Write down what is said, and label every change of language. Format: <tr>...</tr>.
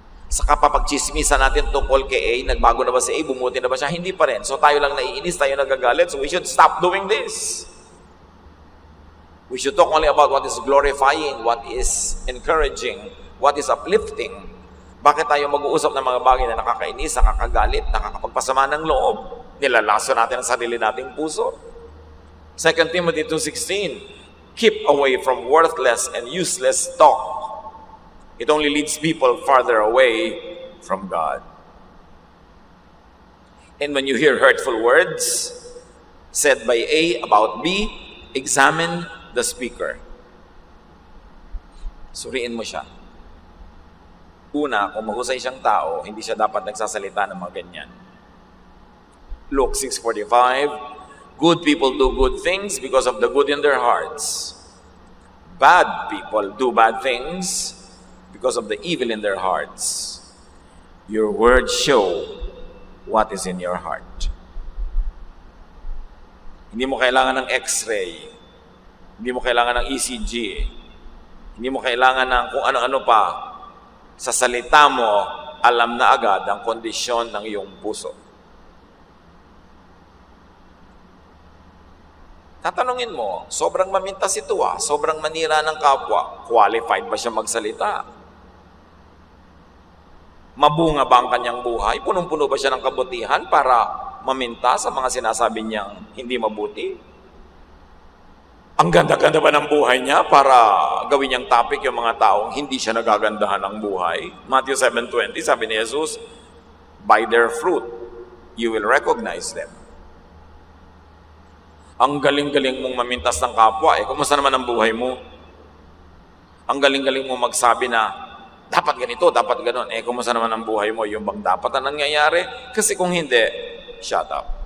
<tl>Sa kapapagchismisan natin tungkol kay A, nagbago na ba si A, bumuti na ba siya? Hindi pa rin. So tayo lang naiinis, tayo nagagalit.</tl> <en>So we should stop doing this. We should talk only about what is glorifying, what is encouraging, what is uplifting.</en> <tl>Bakit tayo mag-uusap ng mga bagay na nakakainis, nakakagalit, nakakapagpasama ng loob? Nilalaso natin ang sarili nating puso.</tl> <en>2 Timothy 2:16, keep away from worthless and useless talk. It only leads people farther away from God. And when you hear hurtful words said by A about B, examine the speaker.</en> <tl>Suriin mo siya. Una, kung mahusay siyang tao, hindi siya dapat nagsasalita ng mga ganyan.</tl> <en>Luke 6:45, good people do good things because of the good in their hearts. Bad people do bad things because of the evil in their hearts. Your words show what is in your heart.</en> <tl>Hindi mo kailangan ng X-ray. Hindi mo kailangan ng ECG. Hindi mo kailangan ng kung ano-ano pa. Sa salita mo, alam na agad ang kondisyon ng iyong puso. Tatanungin mo, sobrang mamintas ito sobrang manira ng kapwa. Qualified ba siya magsalita? Mabunga ba ang kanyang buhay? Punong-puno ba siya ng kabutihan para maminta sa mga sinasabi niyang hindi mabuti? Ang ganda-ganda ba ng buhay niya para gawin niyang topic yung mga taong hindi siya nagagandahan ng buhay?</tl> <en>Matthew 7:20,</en> <tl>sabi ni Jesus,</tl> <en>by their fruit, you will recognize them.</en> <tl>Ang galing-galing mong mamintas ng kapwa, kumusta naman ang buhay mo? Ang galing-galing mong magsabi na, dapat ganito, dapat ganon. Kumusta naman ang buhay mo? Yung bang dapat na nangyayari? Kasi kung hindi,</tl> <en>shut up.</en>